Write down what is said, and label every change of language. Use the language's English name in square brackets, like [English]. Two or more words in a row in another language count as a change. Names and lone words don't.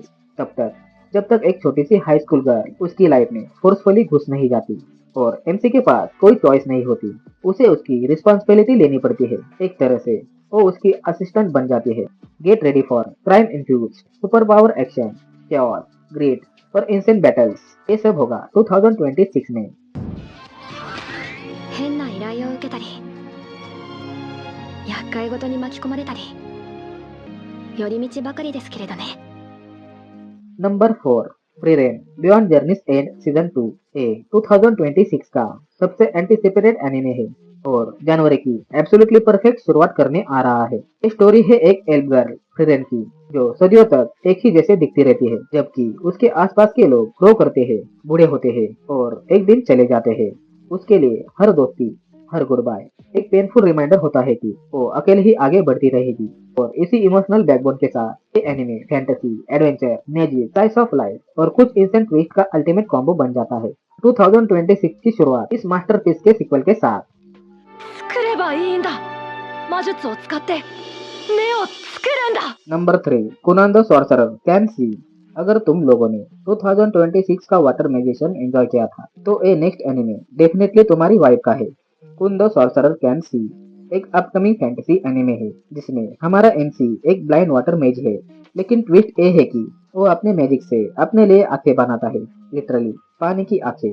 [Hindi] जब तक एक छोटी सी [English] high school girl [Hindi] उसकी लाइफ में फोर्सफुली घुस नहीं जाती और एमसी के पास कोई चॉइस नहीं होती, उसे उसकी रिस्पॉन्सिबिलिटी लेनी पड़ती है। एक तरह से वो उसकी असिस्टेंट बन जाती है। [English] Get ready for crime infused super power action, chaos, great और intense battles। [Hindi] ये सब होगा 2026 में। [Japanese] 変な依頼を受けたり厄介事に巻き込まれたり寄り道ばかりですけれどね。 [Hindi] नंबर 4, फ्रीरेन बियॉन्ड जर्नीज एंड सीजन 2 ए 2026 का सबसे [English] anticipated anime [Hindi] है और जनवरी की [English] absolutely perfect [Hindi] शुरुआत करने आ रहा है। ये स्टोरी है एक [English] elf girl [Hindi] फ्रीरेन की जो सदियों तक एक ही जैसे दिखती रहती है, जबकि उसके आसपास के लोग ग्रो करते हैं, बूढ़े होते हैं और एक दिन चले जाते हैं। उसके लिए हर दोस्ती, हर [English] good bye [Hindi] एक [English] painful reminder [Hindi] होता है कि वो अकेले ही आगे बढ़ती रहेगी। और इसी [English] emotional backbone [Hindi] के साथ ये [English] anime fantasy, adventure, magic, slice of life [Hindi] और कुछ [English] instant twist [Hindi] का [English] ultimate combo [Hindi] बन जाता है। 2026 की शुरुआत इस मास्टरपीस के सीक्वल के साथ। [Japanese] 作ればいいんだ。魔術を使って目を作るんだ。 [Hindi] नंबर 3, कुनान द सॉर्सरर कैन सी। अगर तुम लोगों ने 2026 का वाटर मैजिशियन एंजॉय किया था तो ये [English] next anime definitely [Hindi] तुम्हारी वाइब का है। कुन द सॉर्सरर कैन सी एक [English] upcoming fantasy anime [Hindi] है जिसमें हमारा एमसी एक [English] blind water mage [Hindi] है, लेकिन ट्विस्ट ये है कि वो अपने मैजिक से अपने लिए आंखें बनाता है, लिटरली पानी की आंखें।